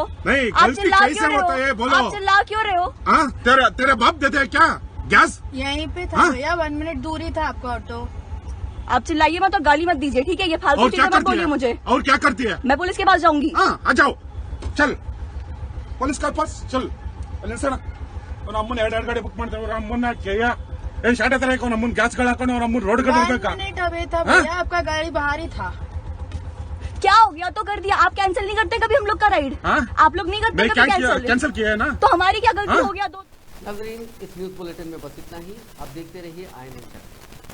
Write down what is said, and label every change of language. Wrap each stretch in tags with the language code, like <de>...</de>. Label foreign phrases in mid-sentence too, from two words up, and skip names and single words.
<hi>नहीं, गलती कैसे होता है बोलो? आप चिल्ला क्यों रहे हो? हाँ, तेरे बाप देते हैं क्या गैस? यहीं पे था भैया, 1 मिनट दूर ही था आपका ऑटो। आप चिल्लाइए मत और गाली मत दीजिए, ठीक है? ये फालतू चीजें मत बोलिए मुझे। और क्या करती है? मैं पुलिस के पास जाऊंगी। हाँ, आ जाओ, चल पुलिस के पास चल।</hi> <kn>ನಮ್ಮನ್ನ 2 ಗಾಡಿ ಬುಕ್ ಮಾಡ್ತಾರೆ, ನಮ್ಮನ್ನ ಏನ್ ಶಾಟ್ ಹತ್ರ ನಮ್ಮನ್ನ ಗ್ಯಾಸ್ ಗಳು ಹಾಕೊಂಡು ನಮ್ಮನ್ನ ರೋಡ್ ಕಡೆ ಇರಬೇಕಾ?</kn> <hi>1 मिनट अभी था भैया, आपका गाड़ी बाहर ही था। क्या हो गया तो कर दिया, आप कैंसिल नहीं करते कभी हम लोग का राइड? आप लोग नहीं करते कभी कैंसिल किया है ना? तो हमारी क्या गलती हो गया? नाज़रीन, इस न्यूज़ बुलेटिन में बस इतना ही। आप देखते रहिए INN चैनल।</hi>